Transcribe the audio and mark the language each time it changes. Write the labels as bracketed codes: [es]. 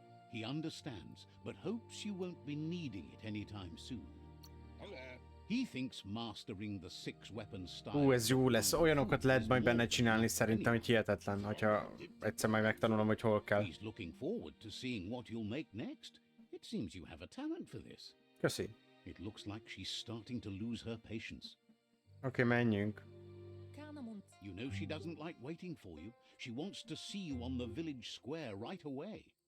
[en] He understands, but hopes you won't be needing it anytime soon. He thinks mastering the six-weapon style... [hu] Ez jó lesz. Olyanokat lehet majd benne csinálni szerintem, hogy hihetetlen, hogyha egyszer majd megtanulom, hogy hol kell. [en] He's looking forward to seeing what you'll make next. It seems you have a talent for this. [hu] Köszi. [en] It looks like she's starting to lose her patience. [hu] Oké, menjünk. [en] You know she doesn't like waiting for you. She wants to see you on the village square right away.